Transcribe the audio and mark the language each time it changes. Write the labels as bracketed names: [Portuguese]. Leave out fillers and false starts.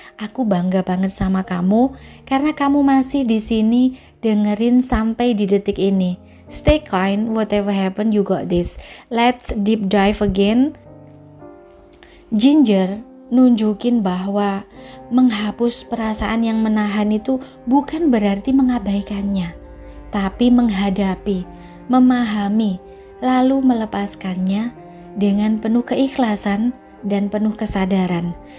[Indonesian] Aku bangga banget sama kamu karena kamu masih di sini dengerin sampai di detik ini. [English] Stay kind, whatever happen you got this. Let's deep dive again. [Indonesian] Ginger nunjukin bahwa menghapus perasaan yang menahan itu bukan berarti mengabaikannya, tapi menghadapi, memahami, lalu melepaskannya dengan penuh keikhlasan dan penuh kesadaran.